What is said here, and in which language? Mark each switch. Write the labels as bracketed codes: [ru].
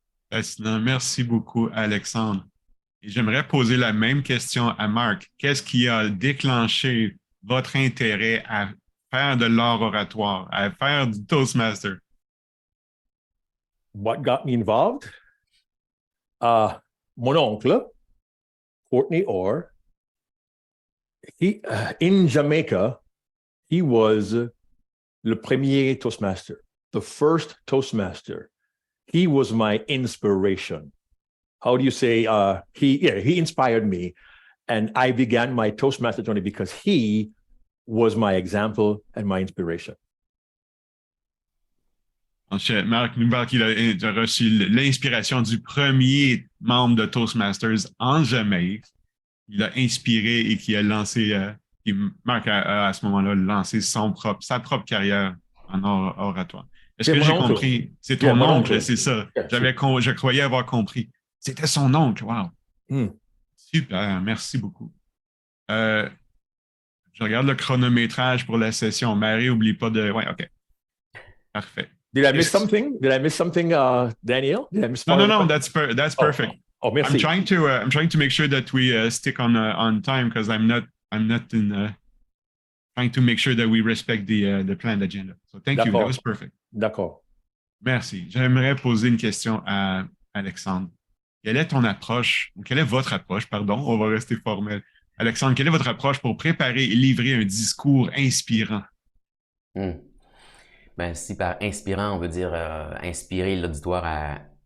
[fr] Fascinant. Merci beaucoup, Alexandre. Et j'aimerais poser la même question à Marc. Qu'est-ce qui a déclenché votre intérêt à faire de l'art oratoire, à faire du Toastmaster? [en] What got me involved? [fr] Mon oncle, [en] Courtney Orr, in Jamaica, he was [fr] le premier [en] Toastmaster, the first Toastmaster. He was my inspiration. How do you say? He inspired me, and I began my Toastmaster journey because he was my example and my inspiration. [fr] Marc il a reçu l'inspiration du premier membre de Toastmasters en Jamaïque. Il a inspiré et qui a lancé, Marc a à ce moment-là lancé sa propre carrière en oratoire. Est-ce que j'ai compris? C'est ton oncle, c'est ça. Je croyais avoir compris. C'était son oncle, wow. Super, merci beaucoup. Je regarde le chronométrage pour la session. Marie, n'oublie pas de... Oui, OK. Parfait. [en] Did I miss something? Daniel? Did I miss No, that's perfect. [fr] Oh, merci. [en] I'm trying to make sure that we stick on time because I'm not in trying to make sure that we respect the planned agenda. So thank you. That was perfect. [fr] D'accord. Merci. J'aimerais poser une question à Alexandre. Quelle est votre approche, pardon, on va rester formel. Alexandre, quelle est votre approche pour préparer et livrer un discours inspirant? Ben, si par inspirant, on veut dire inspirer l'auditoire